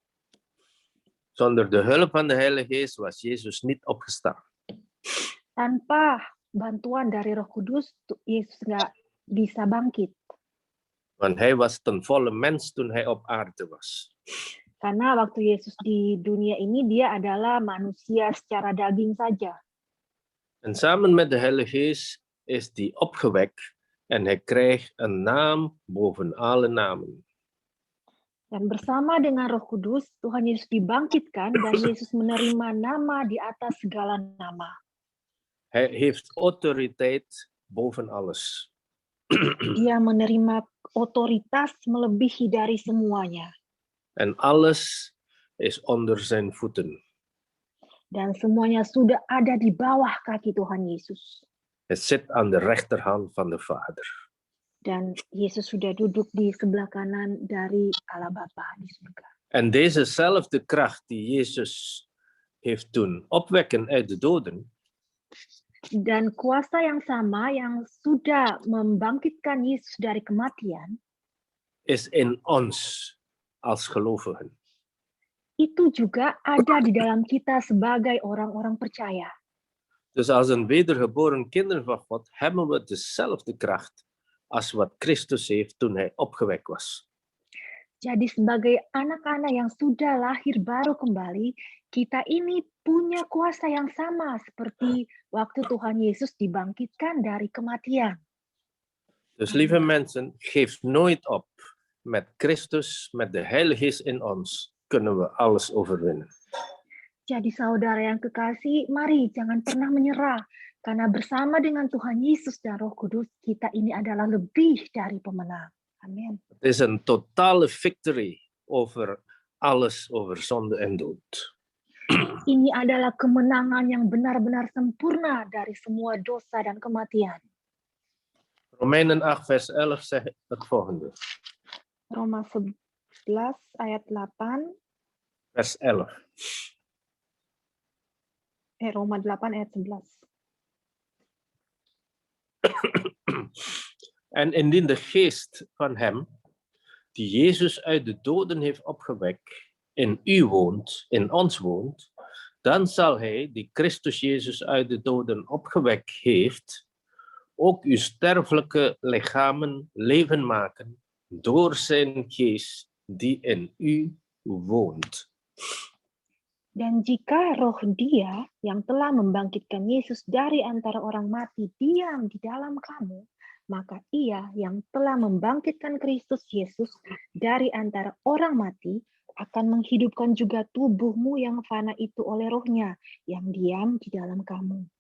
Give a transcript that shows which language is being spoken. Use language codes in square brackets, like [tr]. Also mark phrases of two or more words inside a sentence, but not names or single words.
[nl] Zonder de hulp van de Heilige Geest was Jezus niet opgestaan. [id] Tanpa bantuan dari Roh Kudus, Yesus nggak bisa bangkit. [nl] Want hij was ten volle mens toen hij op aarde was. [id] Karena waktu Yesus di dunia ini, dia adalah manusia secara daging saja. [nl] En samen met de Heilige Geest is die opgewekt en hij krijgt een naam boven alle namen. [id] Dan bersama dengan Roh Kudus, Tuhan Yesus dibangkitkan dan Yesus menerima nama di atas segala nama. [nl] Hij heeft autoriteit boven alles. [id] Dia menerima otoritas melebihi dari semuanya. [nl] En alles is onder zijn voeten. [id] Dan semuanya sudah ada di bawah kaki Tuhan Yesus. [nl] Het zit aan de rechterhand van de Vader. [id] Dan Yesus sudah duduk di sebelah kanan dari Allah Bapa di surga. [nl] En dezezelfde kracht die Jezus heeft doen opwekken uit de doden, [id] Dan kuasa yang sama yang sudah membangkitkan Yesus dari kematian, [nl] is in ons als gelovigen. [id] itu juga ada di dalam kita sebagai orang-orang percaya. [nl] Dus als een wedergeboren kinderen van God hebben we dezelfde kracht als wat Christus heeft toen hij opgewekt was. [id] Jadi sebagai anak-anak yang sudah lahir baru kembali, kita ini punya kuasa yang sama seperti waktu Tuhan Yesus dibangkitkan dari kematian. [nl] Dus lieve mensen, geef nooit op. Met Christus, met de Heilige Geest in ons, kunnen we alles overwinnen. [id] Jadi saudara yang kekasih, mari jangan pernah menyerah. Karena bersama dengan Tuhan Yesus dan Roh Kudus, kita ini adalah lebih dari pemenang. Amin. [nl] Het is een totale victory over alles, over zonde en dood. [id] Ini adalah kemenangan yang benar-benar sempurna dari semua dosa dan kematian. [nl] Romeinen 8 vers 11 zegt het volgende. [id] Roma 11 ayat 8. [nl] Vers 11. [id] Roma 8 ayat 11. [nl] En indien de geest van hem, die Jezus uit de doden heeft opgewekt, in u woont, in ons woont, dan zal hij, die Christus Jezus uit de doden opgewekt heeft, ook uw sterfelijke lichamen leven maken door zijn geest die in u woont. [id] Dan jika roh Dia yang telah membangkitkan Yesus dari antara orang mati diam di dalam kamu, maka Ia yang telah membangkitkan Kristus Yesus dari antara orang mati akan menghidupkan juga tubuhmu yang fana itu oleh rohnya yang diam di dalam kamu.